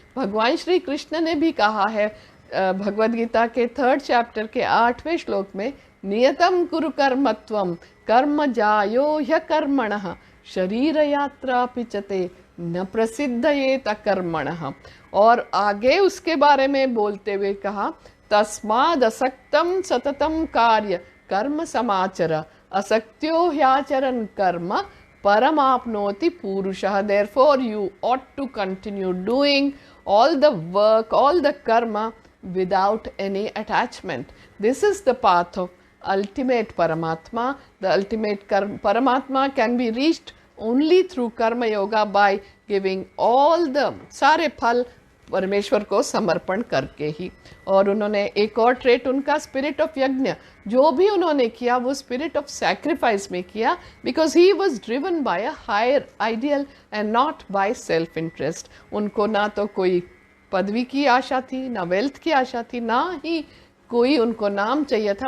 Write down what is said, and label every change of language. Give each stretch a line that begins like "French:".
Hindi: भगवान श्री कृष्ण ने भी कहा है भगवद गीता के 3rd चैप्टर के 8वें श्लोक में,
Sanskrit: नियतम कुरु कर्मत्वम कर्म जायो ह्यकर्मणः शरीर यात्रा पिचते न प्रसिद्धयेत कर्मणः।
Hindi: और आगे उसके बारे में बोलते हुए कहा,
Sanskrit: तस्माद असक्तम सततम कार्य कर्म समाचर असक्त्यो ह्याचरन कर्म परमाप्नोति पुरुषः।
English: Therefore you ought to continue doing all the work, all the karma without any attachment. This is the path of ultimate Paramatma. The ultimate Paramatma can be reached only through Karma Yoga by giving all the
Hindi: सारे फल परमेश्वर को समर्पण करके ही। और उन्होंने एक और ट्रेट उनका स्पिरिट ऑफ यज्ञ, जो भी उन्होंने किया वो स्पिरिट ऑफ सैक्रिफाइस में किया,
English: Because he was driven by a higher ideal and not by self interest.
Hindi: उनको ना तो कोई पदवी की आशा थी, ना वेल्थ की आशा थी, ना ही कोई उनको नाम चाहिए था।